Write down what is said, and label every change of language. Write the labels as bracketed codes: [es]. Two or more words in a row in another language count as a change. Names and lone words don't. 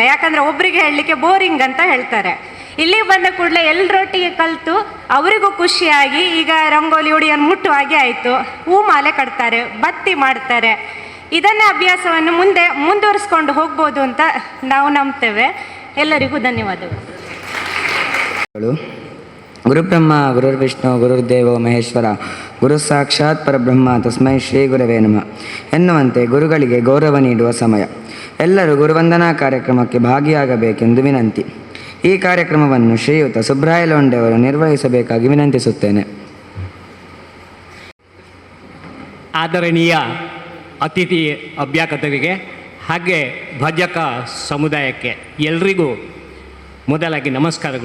[kn] ಯಾಕಂದರೆ ಒಬ್ಬರಿಗೆ ಹೇಳಲಿಕ್ಕೆ ಬೋರಿಂಗ್ ಅಂತ ಹೇಳ್ತಾರೆ. ಇಲ್ಲಿ ಬಂದ ಕೂಡಲೇ ಎಲ್ಲರೊಟ್ಟಿಗೆ ಕಲಿತು ಅವರಿಗೂ ಖುಷಿಯಾಗಿ ಈಗ ರಂಗೋಲಿ ಹುಡಿಯನ್ನು ಮುಟ್ಟುವಾಗೆ ಆಯಿತು. ಹೂಮಾಲೆ ಕಟ್ತಾರೆ, ಬತ್ತಿ ಮಾಡ್ತಾರೆ. ಇದನ್ನೇ ಅಭ್ಯಾಸವನ್ನು ಮುಂದುವರಿಸ್ಕೊಂಡು ಹೋಗ್ಬೋದು ಅಂತ ನಾವು ನಂಬ್ತೇವೆ. ಎಲ್ಲರಿಗೂ ಧನ್ಯವಾದಗಳು. [sa] ಗುರುಬ್ರಹ್ಮ ಗುರುರ್ವಿಷ್ಣು ಗುರುರ್ದೇವೋ ಮಹೇಶ್ವರ ಗುರು ಸಾಕ್ಷಾತ್ ಪರಬ್ರಹ್ಮ ತಸ್ಮೈ ಶ್ರೀ ಗುರವೇ ನಮಃ [kn] ಎನ್ನುವಂತೆ ಗುರುಗಳಿಗೆ ಗೌರವ ನೀಡುವ ಸಮಯ. ಎಲ್ಲರೂ ಗುರುವಂದನಾ ಕಾರ್ಯಕ್ರಮಕ್ಕೆ ಭಾಗಿಯಾಗಬೇಕೆಂದು ವಿನಂತಿ. ಈ ಕಾರ್ಯಕ್ರಮವನ್ನು ಶ್ರೀಯುತ ಸುಬ್ರಾಯ ಲೋಂಡೆ ಅವರು ನಿರ್ವಹಿಸಬೇಕಾಗಿ ವಿನಂತಿಸುತ್ತೇನೆ. ಆದರಣೀಯ ಅತಿಥಿ ಅಭ್ಯಾಗತರಿಗೆ ಹಾಗೆ ಭಜಕ ಸಮುದಾಯಕ್ಕೆ ಎಲ್ರಿಗೂ ಮೊದಲಾಗಿ ನಮಸ್ಕಾರಗಳು.